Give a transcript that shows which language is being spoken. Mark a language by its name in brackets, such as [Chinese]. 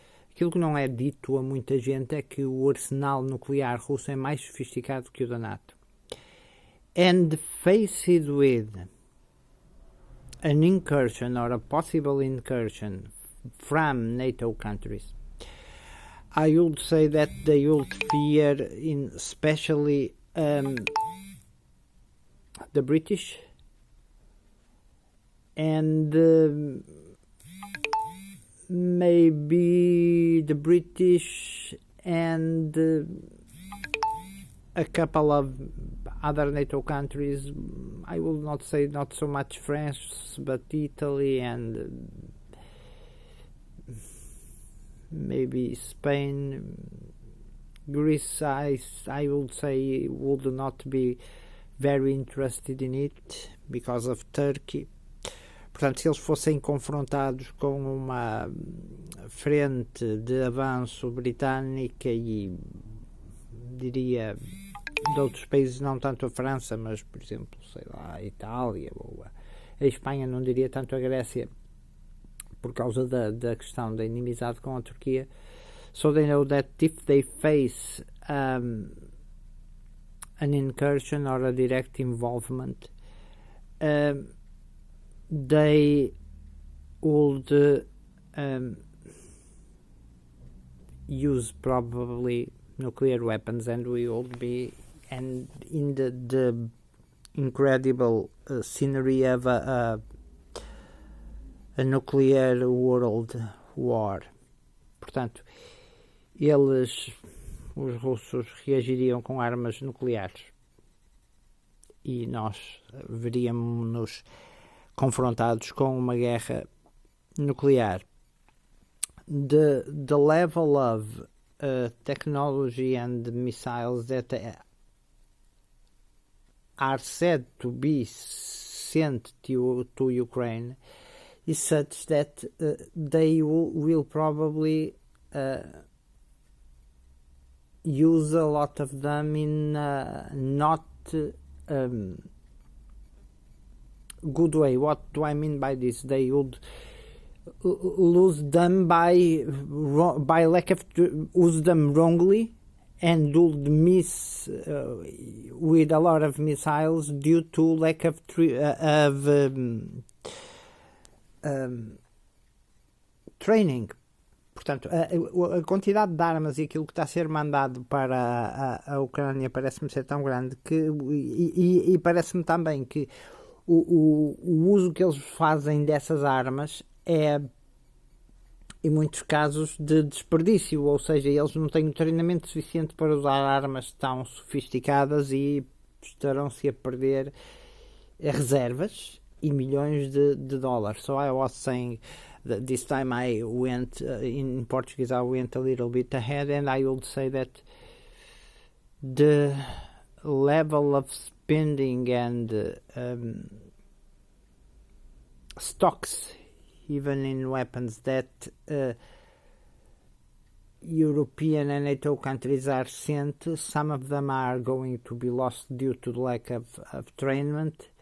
[Portuguese] Aquilo que não é dito a muita gente é que o arsenal nuclear russo é mais sofisticado que o da NATO. [English] And faced with an incursion or a possible incursion from NATO countries, I would say that they would fear, especially the British and maybe the British and a couple of other NATO countries. I will not say not so much France, but Italy and maybe Spain. Greece, I would say, would not be very interested in it because of Turkey. [Portuguese] Portanto, se eles fossem confrontados com uma frente de avanço britânica e, diria, de outros países, não tanto a França, mas, por exemplo, sei lá, a Itália ou a Espanha, não diria tanto a Grécia, por causa da questão da inimizade com a Turquia. [English] So they know that if they face an incursion or a direct involvement, they would use probably nuclear weapons, and we would be in the incredible scenery of a nuclear world war. [Portuguese] Portanto, os russos reagiriam com armas nucleares e nós veríamos-nos confrontados com uma guerra nuclear. [English] The level of technology and missiles that are said to be sent to Ukraine is such that they will probably use a lot of them in not good way. What do I mean by this? They would lose them by lack of use them wrongly, and would miss with a lot of missiles due to lack of training. [Portuguese] Portanto, a quantidade de armas e aquilo que está a ser mandado para a Ucrânia parece-me ser tão grande que, e parece-me também que o uso que eles fazem dessas armas é, em muitos casos, de desperdício, ou seja, eles não têm o treinamento suficiente para usar armas tão sofisticadas e estarão-se a perder reservas e milhões de dólares. [English] So I was saying that this time I went, in Portuguese I went a little bit ahead, and I would say that the level of spending and stocks, even in weapons, that European and NATO countries are sent, some of them are going to be lost due to the lack of training.